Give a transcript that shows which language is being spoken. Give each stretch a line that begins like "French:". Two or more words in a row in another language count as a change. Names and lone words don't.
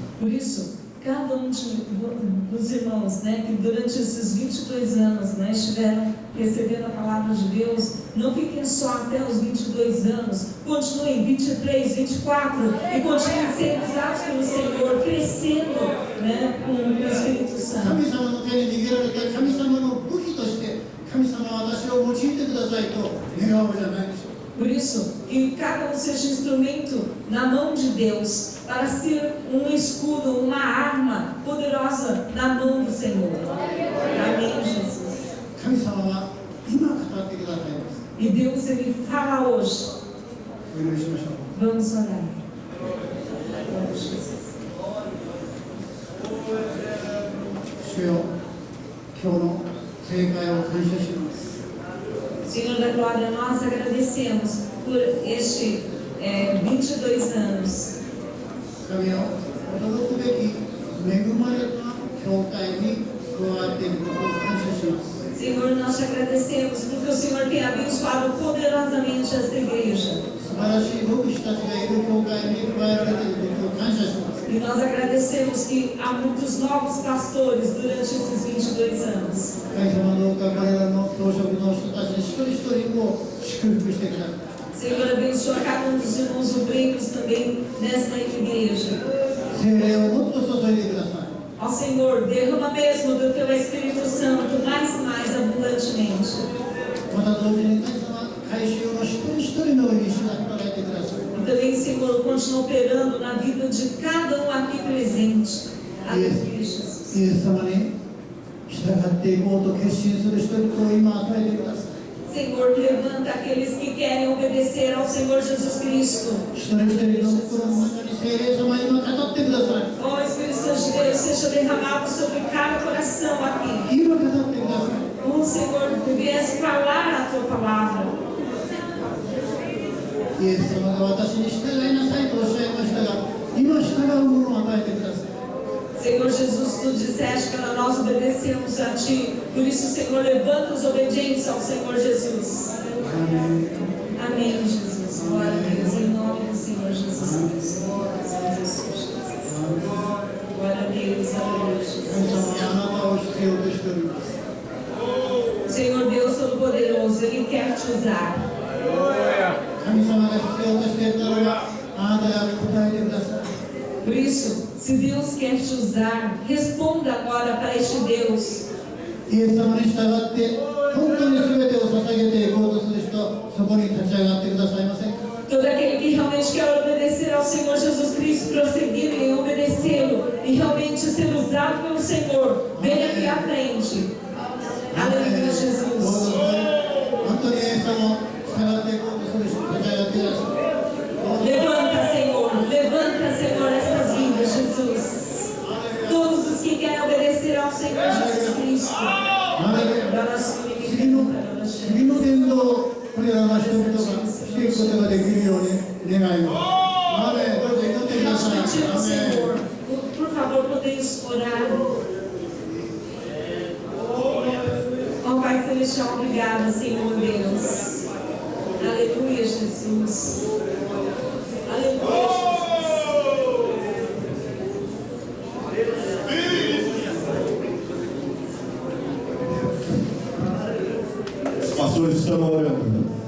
Portuguese: Por isso, cada dos irmãos, né, que durante esses 22 anos, né, estiveram recebendo a palavra de Deus, não fiquem só até os 22 anos, continuem 23, 24 e continuem sendo usados pelo Senhor, crescendo, né, com o Espírito Santo.
Japanese: 神様の手に握られて、神様の武器として神様は私を用いてくださいと願おうじゃないでしょうか。
Portuguese: Por isso, que cada um seja instrumento na mão de Deus para ser um escudo, uma arma poderosa na mão do Senhor. Amém, Jesus.
Japanese: 神様は今語ってくださいます。
Portuguese: E Deus, Ele fala hoje.
Japanese: お祈りしましょう。
Portuguese: Vamos orar. Vamos, Jesus.
Japanese: 主よ、今日の聖会を感謝します。
Portuguese: Senhor da glória, nós agradecemos por este 22 anos.
Japanese: 神よ、驚くべき恵まれた教会に加わっていることを感謝します。
Portuguese: Senhor, nós te agradecemos porque o Senhor tem abençoado poderosamente esta igreja.
Japanese: 素晴らしい牧師たちがいる教会に加えられていることを感謝します。
Portuguese: E nós agradecemos que há muitos novos pastores durante esses 22 anos.
Japanese: 神様どうか彼らの教職の人たち一人一人を祝福してください。
Portuguese: Senhor, abençoa cada dos irmãos obreiros também nesta igreja.
Japanese: 聖霊をもっと注いでください。
Portuguese: Ó Senhor, derrama mesmo do teu Espírito Santo mais e mais abundantemente.
Japanese: また同時に神様、改宗の一人一人の上に主が働いてください。
Portuguese: E também, Senhor, continua operando na vida de cada um aqui presente. Aleluia, Jesus.
Japanese: イエス様に従っていこうと決心する人々を今与えてください。
Portuguese: Senhor, levanta aqueles que querem obedecer ao Senhor Jesus Cristo.
Japanese: 一人一人の心の中に聖霊様今語ってください。
Portuguese: Ó Espírito Santo de Deus, seja derramado sobre cada coração aqui.
Japanese: 今語ってください。
Portuguese: O Senhor viesse falar a tua palavra.
Japanese: イエス様が私に従いなさいとおっしゃいましたが、今従うものを与えてください。
Portuguese: Senhor Jesus, tu disseste para nós obedecermos a ti. Por isso, Senhor, levanta os obedientes ao Senhor Jesus. Amém. Amém, Jesus. Glória a Deus. Em nome do Senhor Jesus Cristo. Glória a Deus. Aleluia,
Japanese: 神
Portuguese: Jesus.
Japanese: 様はあなたを必要としております。
Portuguese: Senhor Deus Todo-Poderoso, Ele quer te usar.
Japanese: 神様が必要としていたのはあなたが答えてください。
Portuguese: Por isso, se Deus quer te usar, responda agora para este Deus.
Japanese: イエス様に従って本当に全てを捧げていこうとする人、そそこに立ち上がってくださいませんか。
Portuguese: Todo aquele que realmente quer obedecer ao Senhor Jesus Cristo, prosseguir em obedecê-lo e realmente ser usado pelo Senhor, venha aqui à frente. Aleluia,
Japanese: どうぞ
Portuguese: Jesus.
Japanese: 本当にイエス様従っていこうとする人立ち上がってください。
Portuguese: Levanta, Senhor, levanta, Senhor, estas vidas, Jesus. Todos os que querem obedecer ao Senhor Jesus Cristo.
Japanese: 次の伝道をこれらの人々がしていくことができるように願います。アーメン。どうぞ祈ってくだ
Portuguese: Nós
Japanese: さい。
Portuguese: pedimos,
Japanese: アーメン。
Portuguese: Senhor, por favor, podemos orar. Ó Pai Celestial, obrigado, Senhor Deus. Aleluia, Jesus. Aleluia, Jesus. Os pastores estão orando.